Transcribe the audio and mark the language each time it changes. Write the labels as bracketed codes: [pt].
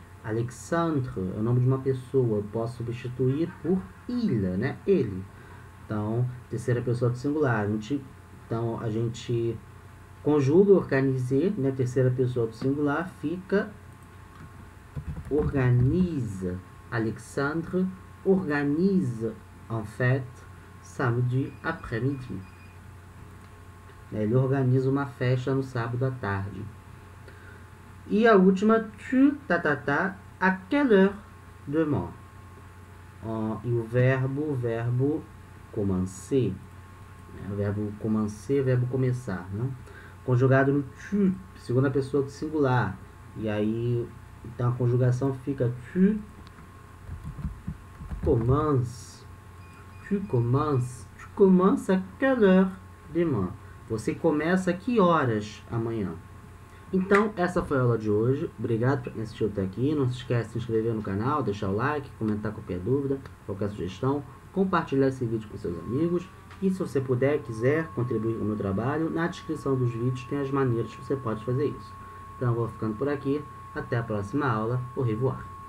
[pt] Alexandre é o nome de uma pessoa. Eu posso substituir por il, né? Ele. Então, terceira pessoa do singular. Então, a gente conjuga organiser, né? Terceira pessoa do singular fica organise. [fr] Alexandre organise en fait samedi après-midi. [pt] Ele organiza uma festa no sábado à tarde. E a última, [fr] tu, à quelle heure demain? [pt] E o verbo commencer. O verbo commencer, o verbo começar, né? Conjugado no tu, segunda pessoa do singular. E aí, então a conjugação fica [fr] tu commences. Tu commences à quelle heure demain? [pt] Você começa a que horas amanhã? Então, essa foi a aula de hoje. Obrigado por ter assistido até aqui. Não se esqueça de se inscrever no canal, deixar o like, comentar qualquer dúvida, qualquer sugestão, compartilhar esse vídeo com seus amigos. E se você puder, quiser contribuir com o meu trabalho, na descrição dos vídeos tem as maneiras que você pode fazer isso. Então, eu vou ficando por aqui. Até a próxima aula. [fr] Au revoir.